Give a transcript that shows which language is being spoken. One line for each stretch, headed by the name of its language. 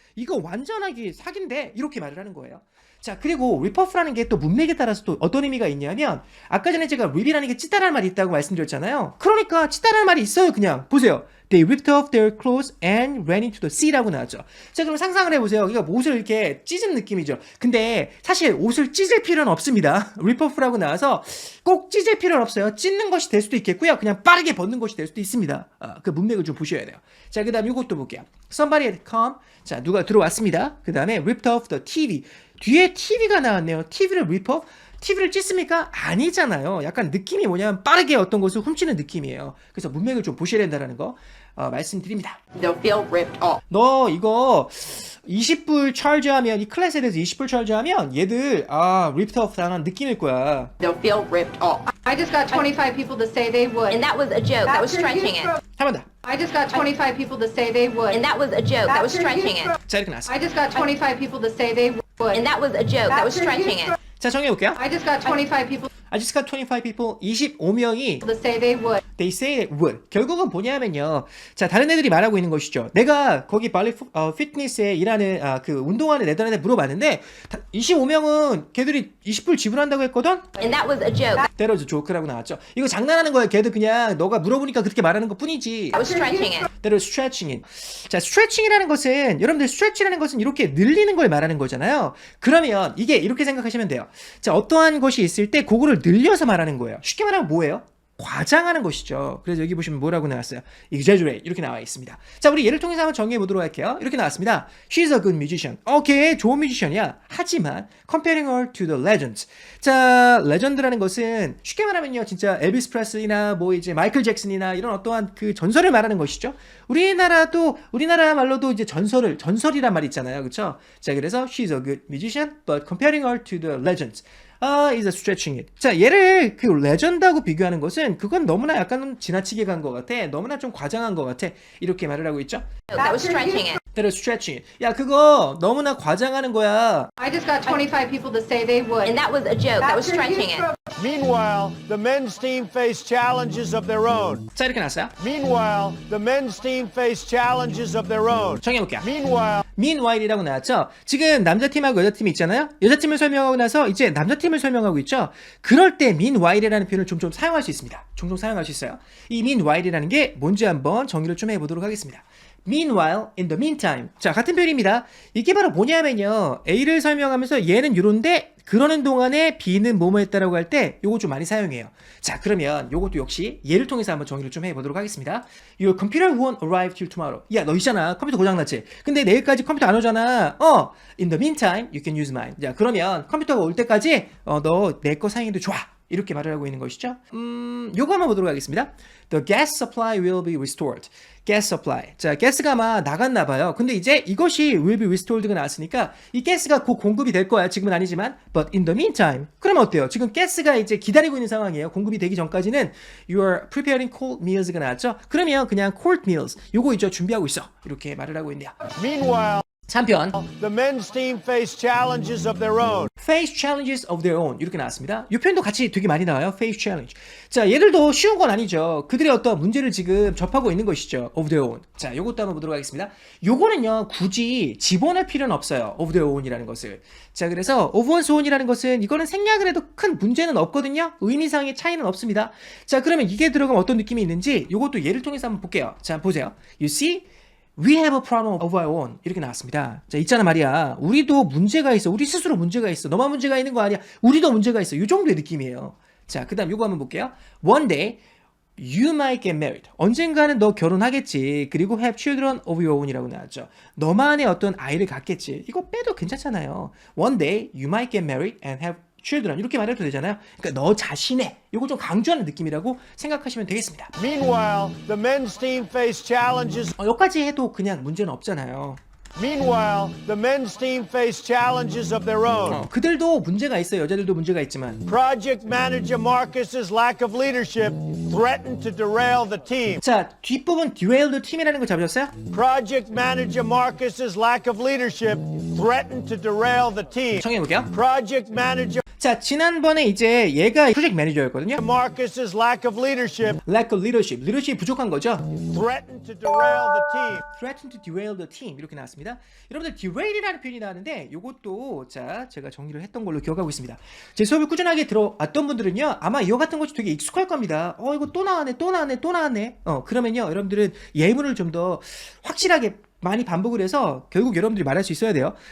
Korean: 이거 완전하게 사기인데, 이렇게 말을 하는 거예요. 자, 그리고 rip-off라는 게 또 문맥에 따라서 또 어떤 의미가 있냐면, 아까 전에 제가 rip이라는 게 찢다라는 말이 있다고 말씀드렸잖아요. 그러니까 찢다라는 말이 있어요. 그냥 보세요.
English: They ripped off their clothes and ran into the sea
Korean: 라고 나왔죠. 자, 그럼 상상을 해보세요. 이거 옷을 이렇게 찢은 느낌이죠. 근데 사실 옷을 찢을 필요는 없습니다. rip-off라고 나와서 꼭 찢을 필요는 없어요. 찢는 것이 될 수도 있겠고요. 그냥 빠르게 벗는 것이 될 수도 있습니다. 그 문맥을 좀 보셔야 돼요. 자, 그 다음에 이것도 볼게요.
English: Somebody had come.
Korean: 자, 누가 들어왔습니다. 그 다음에
English: ripped off the TV.
Korean: 뒤에 TV가 나왔네요. TV를 rip off? TV를 찢습니까? 아니잖아요. 약간 느낌이 뭐냐면 빠르게 어떤 것을 훔치는 느낌이에요. 그래서 문맥을 좀 보셔야 된다는 거 말씀드립니다.
English: They'll feel ripped off.
Korean: 너 이거 20불 charge하면 이 클래스에 대해서 20불 charge하면 얘들 ripped off 당한 느낌일 거야.
English: They'll feel ripped off. I just got 25 people to say they would. And that was a joke. That was stretching it.
Korean: 한 번 더.
English: I just got 25 people to say they would. And that was a joke. That was stretching it.
Korean: 자, 이렇게 나왔어.
English: I just got 25 people to say they would. And that was a joke. That was stretching it.
Korean: 자, 정해볼게요.
English: I just got 25 people I just got 25 people.
Korean: 25명이
English: to say they would. They say it would.
Korean: 결국은 뭐냐면요. 자, 다른 애들이 말하고 있는 것이죠. 내가 거기 발리 피트니스에 일하는 그 운동하는 애들한테 물어봤는데 25명은 걔들이 20불 지불한다고 했거든?
English: And that was a joke. That was a joke
Korean: 라고 나왔죠. 이거 장난하는 거야. 걔들 그냥 너가 물어보니까 그렇게 말하는 것 뿐이지.
English: That was stretching it. That was stretching it.
Korean: 자, stretching이라는 것은 여러분들 stretch라는 것은 이렇게 늘리는 걸 말하는 거잖아요. 그러면 이게 이렇게 생각하시면 돼요. 자, 어떠한 것이 있을 때 그거를 늘려서 말하는 거예요. 쉽게 말하면 뭐예요? 과장하는 것이죠. 그래서 여기 보시면 뭐라고 나왔어요? exaggerate 이렇게 나와 있습니다. 자, 우리 예를 통해서 한번 정리해 보도록 할게요. 이렇게 나왔습니다.
English: She's a good musician.
Korean: 오케이, 좋은 뮤지션이야. 하지만
English: comparing her to the legends.
Korean: 자, 레전드라는 것은 쉽게 말하면요, 진짜 엘비스 프레슬리나 뭐 이제 마이클 잭슨이나 이런 어떠한 그 전설을 말하는 것이죠. 우리나라 말로도 이제 전설이란 말이 있잖아요, 그렇죠? 자, 그래서
English: she's a good musician, but comparing her to the legends. is a stretching it.
Korean: 자, 얘를 그 레전드하고 비교하는 것은 그건 너무나 약간 지나치게 간 것 같아. 너무나 좀 과장한 것 같아. 이렇게 말을 하고 있죠.
English: That was stretching it. That was stretching it.
Korean: 야, 그거 너무나 과장하는 거야.
English: I just got 25 people to say they would. And that was a joke. That was stretching it. Meanwhile, the men's team face challenges of their own.
Korean: 자, 이렇게 나왔어요.
English: Meanwhile, the men's team face challenges of their own.
Korean: 정해볼게요.
English: Meanwhile,
Korean: meanwhile이라고 나왔죠. 지금 남자팀하고 여자팀이 있잖아요. 여자팀을 설명하고 나서 이제 남자팀을 설명하고 있죠. 그럴 때 meanwhile이라는 표현을 좀 사용할 수 있습니다. 종종 사용할 수 있어요. 이 meanwhile이라는 게 뭔지 한번 정의를 좀 해보도록 하겠습니다.
English: Meanwhile, in the meantime.
Korean: 자, 같은 표현입니다. 이게 바로 뭐냐면요. A를 설명하면서 얘는 이런데 그러는 동안에 B는 뭐뭐 했다라고 할 때 요거 좀 많이 사용해요. 자, 그러면 요것도 역시 예를 통해서 한번 정의를 좀 해보도록 하겠습니다.
English: Your computer won't arrive till tomorrow.
Korean: 야, 너 있잖아. 컴퓨터 고장났지? 근데 내일까지 컴퓨터 안 오잖아.
English: In the meantime, you can use mine.
Korean: 자, 그러면 컴퓨터가 올 때까지 너 내 거 사용해도 좋아. 이렇게 말을 하고 있는 것이죠. 요거 한번 보도록 하겠습니다.
English: The gas supply will be restored. gas supply.
Korean: 자, 가스가 아마 나갔나 봐요. 근데 이제 이것이
English: will be restored
Korean: 가 나왔으니까 이 가스가 곧 공급이 될 거야. 지금은 아니지만
English: but in the meantime.
Korean: 그러면 어때요? 지금 가스가 이제 기다리고 있는 상황이에요. 공급이 되기 전까지는
English: you are preparing cold meals
Korean: 가 나왔죠. 그러면 그냥 cold meals. 요거 이제 준비하고 있어. 이렇게 말을 하고 있네요.
English: meanwhile,
Korean: 한편
English: The men's team face challenges of their own. face challenges of their own
Korean: 이렇게 나왔습니다. 이 표현도 같이 되게 많이 나와요.
English: face challenge.
Korean: 자, 얘들도 쉬운 건 아니죠. 그들의 어떤 문제를 지금 접하고 있는 것이죠.
English: of their own. 자, 요것도 한번 보도록 하겠습니다. 요거는요, 굳이 집어넣을 필요는 없어요. of their own이라는 것을.
Korean: 자, 그래서 of one's own이라는 것은 이거는 생략을 해도 큰 문제는 없거든요. 의미상의 차이는 없습니다. 자, 그러면 이게 들어가면 어떤 느낌이 있는지 요것도 예를 통해서 한번 볼게요. 자, 보세요.
English: You see? We have a problem of our own.
Korean: 이렇게 나왔습니다. 자, 있잖아 말이야. 우리도 문제가 있어. 우리 스스로 문제가 있어. 너만 문제가 있는 거 아니야. 우리도 문제가 있어. 이 정도의 느낌이에요. 자, 그 다음 요거 한번 볼게요.
English: One day, you might get married.
Korean: 언젠가는 너 결혼하겠지. 그리고
English: have children of your own이라고 나왔죠.
Korean: 너만의 어떤 아이를 갖겠지. 이거 빼도 괜찮잖아요.
English: One day, you might get married and have children.
Korean: 이렇게 말해도 되잖아요. 그러니까 너 자신의 요거 좀 강조하는 느낌이라고 생각하시면 되겠습니다.
English: Meanwhile, the men's team face challenges.
Korean: 여기까지 해도 그냥 문제는 없잖아요.
English: Meanwhile, the men's team face challenges of their own.
Korean: 그들도 문제가 있어요. 여자들도 문제가 있지만.
English: Project manager Marcus's lack of leadership threatened to derail the team.
Korean: 자, 뒷부분
English: derail the team
Korean: 이라는 거 잡으셨어요?
English: Project manager Marcus's lack of leadership threatened to derail the team.
Korean: 청해볼게요.
English: Project manager
Korean: 자, 지난번에 이제 얘가 프로젝트 매니저였거든요.
English: Marcus's lack of leadership lack of leadership.
Korean: 리더십이 부족한 거죠.
English: threatened to derail the team. threatened to derail the team.
Korean: 이렇게 나왔습니다. 여러분들 derail이라는 표현이 나왔는데 요것도 자, 제가 정리를 했던 걸로 기억하고 있습니다. 제 수업을 꾸준하게 들어왔던 분들은요. 아마 이거 같은 것이 되게 익숙할 겁니다. 이거 또 나왔네. 또 나왔네. 또 나왔네. 그러면요. 여러분들은 예문을 좀 더 확실하게 많이 반복을 해서 결국 여러분들이 말할 수 있어야 돼요.